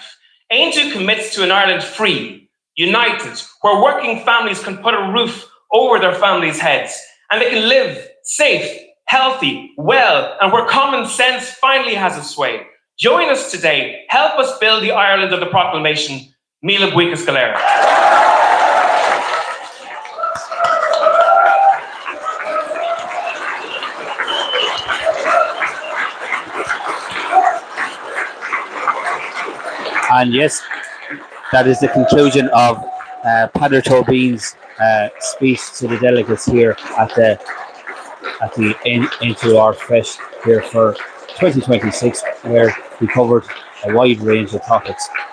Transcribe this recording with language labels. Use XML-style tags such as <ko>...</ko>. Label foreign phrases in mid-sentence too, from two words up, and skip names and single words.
<en>Aontu commits to an Ireland free, united, where working families can put a roof over their families' heads, and they can live safe, healthy, well, and where common sense finally has a sway. Join us today. Help us build the Ireland of the proclamation.</en> <ga>Míle buíochas go léir.</ga> <en>And yes, that is the conclusion of Peadar Tobin's speech to the delegates here at the Aontu Ard Fheis here for 2026, where we covered a wide range of topics.</en>